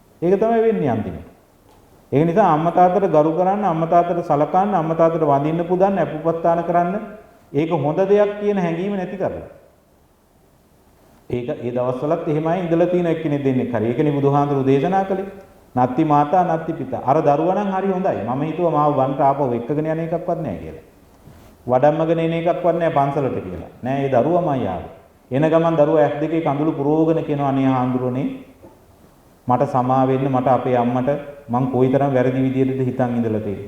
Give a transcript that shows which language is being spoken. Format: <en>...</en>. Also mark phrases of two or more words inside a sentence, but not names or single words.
<si>ඒක තමයි වෙන්නේ අන්තිමට. ඒ නිසා අම්මා තාත්තට ගරු කරන්න, අම්මා තාත්තට සලකන්න, අම්මා තාත්තට වඳින්න පුදන්න, අපුපත්තාන කරන්න. ඒක හොඳ දෙයක් කියන හැඟීම නැති කරලා. ඒක ඒ දවස්වලත් එහෙමයි ඉඳලා තියෙන එක්කෙනෙක් දෙන්නෙක් හරි. ඒකනේ බුදුහාඳුරු දේශනා කළේ.</si> <pi>නත්ති මාතා නත්ති පිතා.</pi> <si>අර දරුවා නම් හරි හොඳයි. මම හිතුවා මාව වන්ට ආපහු එක්කගෙන යන එකක්වත් නැහැ කියලා. වඩම්මගෙන එන එකක්වත් නැහැ පන්සලට කියලා. නෑ ඒ දරුවාමයි ආවේ. එන ගමන් දරුවා ඇස් දෙකේ කඳුළු පුරෝගන කියනවා අනේ හාඳුරුනේ මට සමා වෙන්න මට අපේ අම්මට මං කොයිතරම් වැරදි විදියටද හිතන් ඉඳලා තියෙන්නේ.</si>